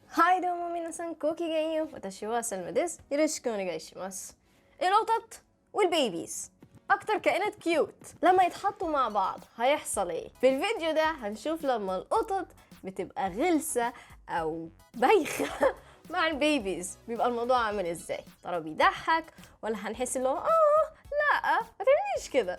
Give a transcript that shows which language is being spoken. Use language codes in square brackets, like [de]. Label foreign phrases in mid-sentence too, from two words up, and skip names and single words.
[ja] はいどうも皆さんごきげんよう。私はسلمىです。よろしくお願いします。 [ar] القطط والبيبيز اكتر كائنات كيوت لما يتحطوا مع بعض هيحصل ايه؟ في الفيديو ده هنشوف لما القطط بتبقى غلسة او بايخة مع البيبيز بيبقى الموضوع عامل ازاي؟ ترى بيضحك ولا هنحس اللي هو لا ما تعمليش كده؟